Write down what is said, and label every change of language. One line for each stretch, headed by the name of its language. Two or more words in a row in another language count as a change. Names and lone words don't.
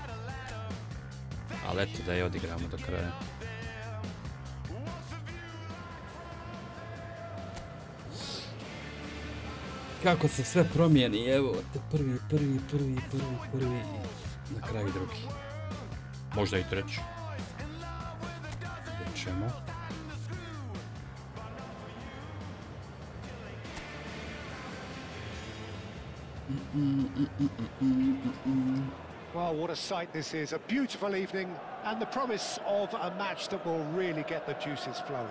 Croatian: Ali eto da je odigramo do kraja. Kako se sve promijeni, evo te prvi, na kraju drugi. Možda i treći. Vidjet ćemo.
English: Well, what a sight this is. A beautiful evening and the promise of a match that will really get the juices flowing.